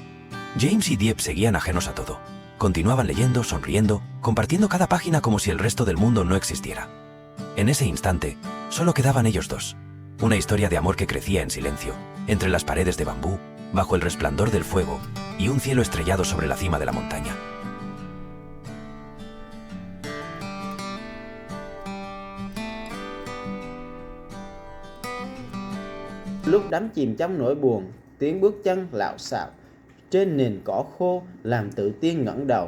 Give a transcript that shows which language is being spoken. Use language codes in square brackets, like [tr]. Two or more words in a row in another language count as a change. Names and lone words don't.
[es] James y Dieppe seguían ajenos a todo. Continuaban leyendo, sonriendo, compartiendo cada página como si el resto del mundo no existiera. En ese instante, solo quedaban ellos dos. Una historia de amor que crecía en silencio, entre las paredes de bambú, bajo el resplandor del fuego y un cielo estrellado sobre la cima de la montaña. [vi] Lúc đắm chìm trong nỗi buồn, tiếng bước chân lạo xạo trên nền cỏ khô làm Tự Tiên ngẩng đầu.